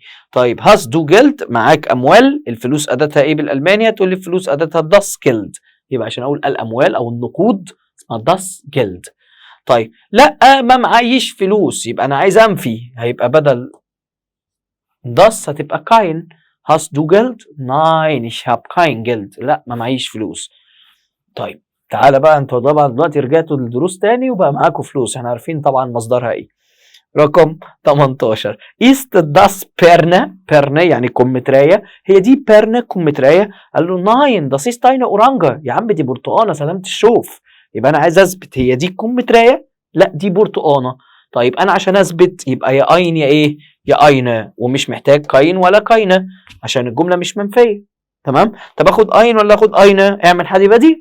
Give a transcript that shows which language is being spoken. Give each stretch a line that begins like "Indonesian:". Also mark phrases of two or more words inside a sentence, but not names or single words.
Arabic: طيب
German: hast du Geld
Arabic: معاك اموال، الفلوس اداتها ايه بالالمانيا؟ تقول لي الفلوس اداتها
German: das Geld,
Arabic: يبقى عشان اقول الاموال او النقود اسمها
German: das Geld.
Arabic: طيب لا ما معيش فلوس يبقى انا عايز انفي، هيبقى بدل داس هتبقى كاين.
German: Hast du Geld؟ Nein ich hab kein Geld،
Arabic: لا ما معيش فلوس. طيب تعالى بقى انتوا طبعا دلوقتي رجعتوا للدروس تاني وبقى معاكم فلوس، احنا عارفين طبعا مصدرها ايه.
German: رقم 18 ist das Perne؟
Arabic: Perne يعني كمثرية، هي دي Perne كمثرية؟ قال له
German: nein das ist eine Orange،
Arabic: يا عم دي برتقانة سلامة الشوف. يبقى انا عايز اثبت هي دي كمثرية لا دي برتقانة. طيب انا عشان اثبت يبقى يا اين يا ايه؟ يا اين، ومش محتاج كاين ولا كاينه عشان الجمله مش منفيه. تمام. طب اخد اين ولا اخد اين؟ اعمل حديبه دي؟